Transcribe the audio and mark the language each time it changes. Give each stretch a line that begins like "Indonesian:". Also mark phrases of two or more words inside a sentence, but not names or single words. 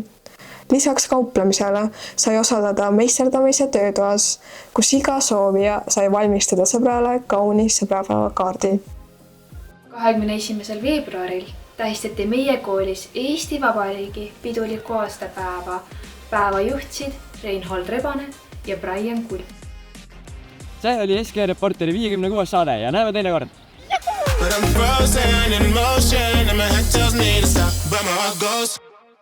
Estonian: Lisaks kauplemisele sai osaleda meisterdamise töötoas, kus iga soovija sai valmistada sõbrale kauni sõbrapäevakaardi. 21. veebruaril tähistati meie koolis Eesti Vabariigi piduliku aastapäeva. Päeva juhtsid Reinhold Rebane ja Brian Kull. See oli SK Reporteri 56. saade ja näeme teine kord!
English: But I'm frozen in motion and my head tells me to stop, but my heart goes